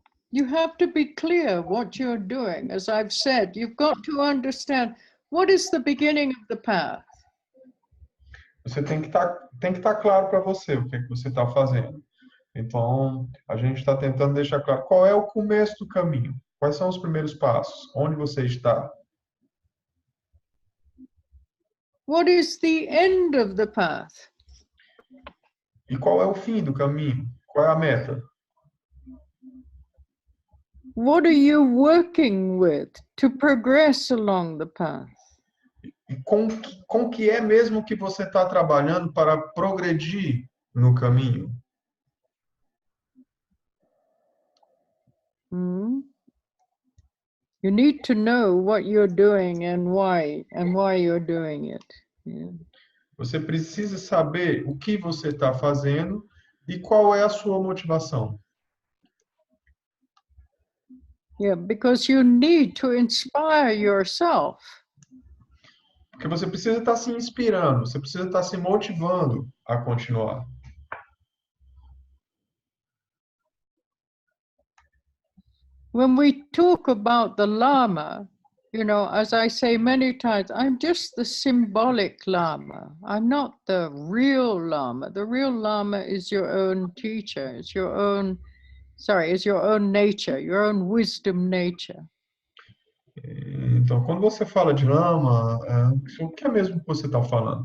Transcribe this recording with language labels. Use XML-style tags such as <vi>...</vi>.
<en>You have to be clear what you're doing. As I've said, you've got to understand what is the beginning of the path.</en> <pt>Você tem que estar claro para você o que é que você está fazendo. Então, a gente está tentando deixar claro qual é o começo do caminho, quais são os primeiros passos, onde você está.</pt> <en>What is the end of the path?</en> <pt>E qual é o fim do caminho? Qual é a meta?</pt> <en>What are you working with to progress along the path?</en> <pt>E com que é mesmo que você está trabalhando para progredir no caminho?</pt> <en>You need to know what you're doing and why you're doing it. Yeah.</en> <pt>Você precisa saber o que você está fazendo e qual é a sua motivação.</pt> <en>Yeah, because you need to inspire yourself.</en> <pt>Porque você precisa estar se inspirando, você precisa estar se motivando a continuar.</pt> <en>When we talk about the Lama, you know, as I say many times, I'm just the symbolic Lama. I'm not the real Lama. The real Lama is your own teacher. It's your own, it's your own nature, your own wisdom nature.</en> <pt>Então, quando você fala de lama, o que é mesmo que você está falando?</pt>